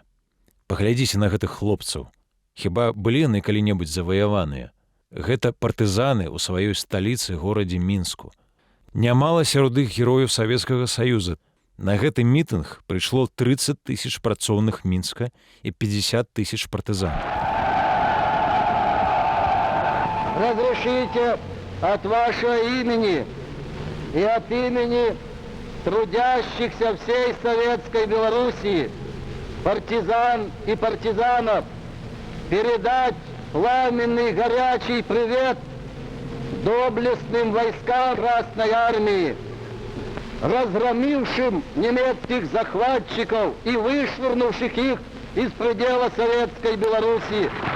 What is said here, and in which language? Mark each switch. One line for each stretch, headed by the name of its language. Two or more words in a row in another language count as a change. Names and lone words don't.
Belarusian: Паглядзіце на гэтых хлопцаў. Хіба былі яны калі-небудзь заваяваныя? Гэта партызаны ў сваёй сталіцы горадзе Мінску. Нямала сярод іх герояў Савецкага Саюза. На гэты мітынг прыйшло 30 000 працоўных Мінска і 50 000 партызан.
Russian: Разрешите от вашего имени и от имени трудящихся всей Советской Белоруссии, партизан и партизанов, передать пламенный горячий привет доблестным войскам Красной Армии, разгромившим немецких захватчиков и вышвырнувших их из предела Советской Белоруссии.